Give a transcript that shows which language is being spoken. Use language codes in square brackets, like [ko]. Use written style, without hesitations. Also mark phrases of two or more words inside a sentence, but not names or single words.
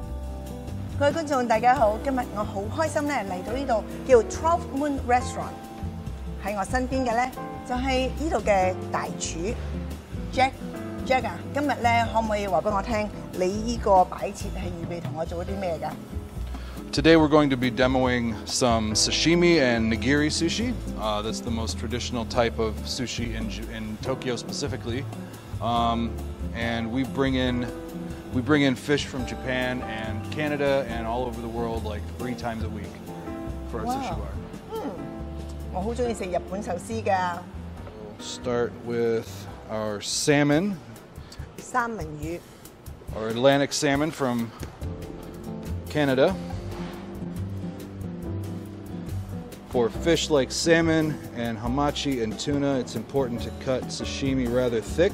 [yue] 各位觀眾大家好，今日我好開心咧嚟到呢度叫12 Moon Restaurant。喺我身邊嘅咧就係呢度嘅大廚 Jack 啊，今日咧可唔可以話俾我聽，你呢個擺設係預備同我做啲咩㗎 [en] ？Today we're going to be demoing some sashimi and nigiri sushi. That's the most traditional type of sushi in Tokyo specifically. And we bring in fish from Japan and Canada and all over the world like 3 times a week for our sushi bar. [yue] 我好中意食日本壽司㗎。 [en] We'll start with our salmon. [yue] 三文魚。 [en] Our Atlantic salmon from Canada. For fish like salmon and hamachi and tuna, it's important to cut sashimi rather thick.